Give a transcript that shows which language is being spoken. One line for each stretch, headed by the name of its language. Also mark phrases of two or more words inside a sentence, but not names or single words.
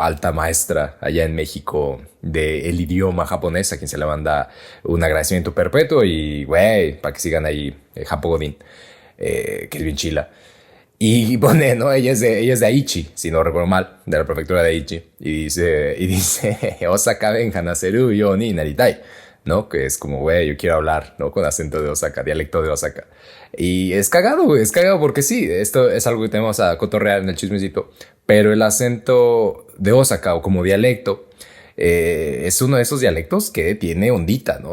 Spanish: Alta maestra allá en México del idioma japonés, a quien se le manda un agradecimiento perpetuo y, güey, para que sigan ahí Japo Godín, que es bien chila. Y pone, ¿no? Ella es de Aichi, si no recuerdo mal, de la prefectura de Aichi. Y dice,
Japanese: 大阪弁話せるようになりたい,
Spanish: ¿no? Que es como, güey, yo quiero hablar, ¿no? Con acento de Osaka, dialecto de Osaka. Y es cagado, güey, es cagado porque sí, esto es algo que tenemos a cotorrear en el chismecito. Pero el acento de Osaka o como dialecto es uno de esos dialectos que tiene ondita, ¿no?